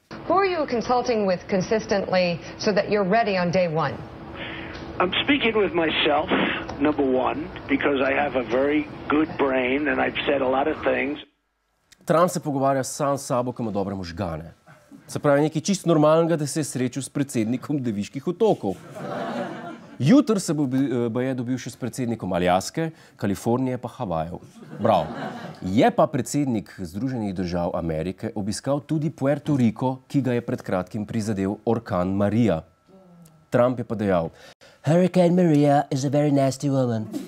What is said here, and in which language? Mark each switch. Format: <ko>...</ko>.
<en>Who are you consulting with consistently so that you're ready on day one? I'm speaking with myself, number one, because I have a very good brain and I've said a lot of things.</en> <sl>Trump se pogovarja sam s sabo, ki ima dobre možgane. Se pravi, nekaj čisto normalnega, da se je srečal s predsednikom Deviških otokov. Jutri se bo dobil še s predsednikom Aljaske, Kalifornije pa Havajev. Bravo. Je pa predsednik Združenih držav Amerike obiskal tudi Puerto Rico, ki ga je pred kratkim prizadel orkan Maria. Trump je pa dejal:</sl> <en>Hurricane Maria is a very nasty woman.</en>